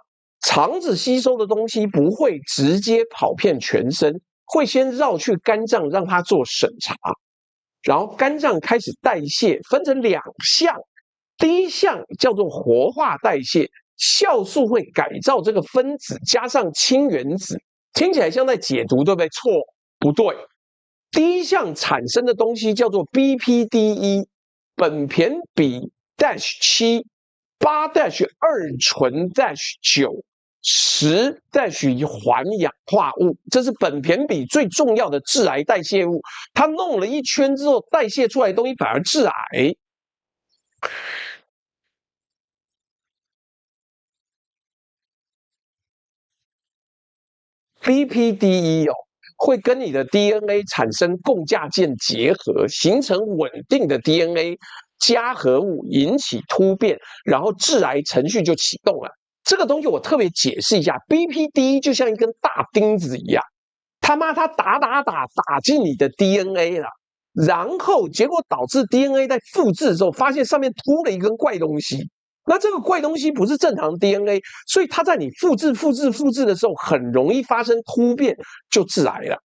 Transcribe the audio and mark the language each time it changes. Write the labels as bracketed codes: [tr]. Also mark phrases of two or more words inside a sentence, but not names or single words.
[zh] 腸子吸收的東西不會直接跑遍全身，會先繞去肝臟讓它做審查，然後肝臟開始代謝，分成2項。第一項叫做活化代謝，酵素會改造這個分子，加上氫原子，聽起來像在解毒，對不對？錯，不對。第一項產生的東西叫做 BPDE，苯鈿比 -7、8-2醇-9、10-環氧化物，这是苯鈿比最重要的致癌代謝物。它弄了一圈之後，代謝出來的東西反而致癌。BPDE 會跟你的 DNA 產生共價鍵結合，形成穩定的 DNA 加合物，引起突變，然後致癌程序就啟動了。這個東西我特別解釋一下 ，BPDE 就像一根大釘子一樣，它打進你的 DNA 了，然後結果導致 DNA 在複製的時候，發現上面突了一根怪東西。那這個怪東西不是正常的 DNA， 所以它在你複製的時候，很容易發生突變，就致癌了。